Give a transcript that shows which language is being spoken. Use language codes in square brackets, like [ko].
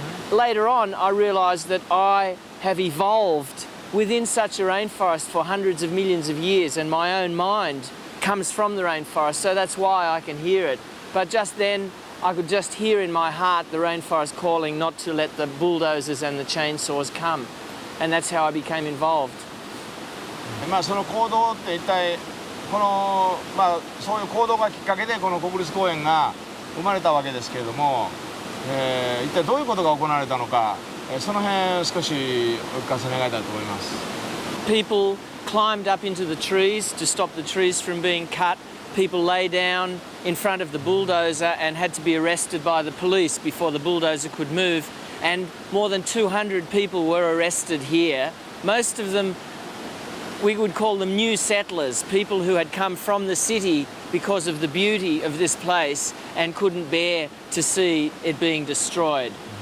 [en] Later on, I realised that I have evolved within such a rainforest for hundreds of millions of years, and my own mind comes from the rainforest, so that's why I can hear it. But just then, I could just hear in my heart the rainforest calling not to let the bulldozers and the chainsaws come, and that's how I became involved. [ja] その行動って一体この、そういう行動がきっかけでこの国立公園が生まれたわけですけれども、一体どういうことが行われたのか、その辺少しお聞かせ願いたいと思います。 [en] People climbed up into the trees to stop the trees from being cut. People lay down in front of the bulldozer and had to be arrested by the police before the bulldozer could move. And more than 200 people were arrested here. Most of them, we would call them new settlers, people who had come from the city because of the beauty of this place and couldn't bear to see it being destroyed.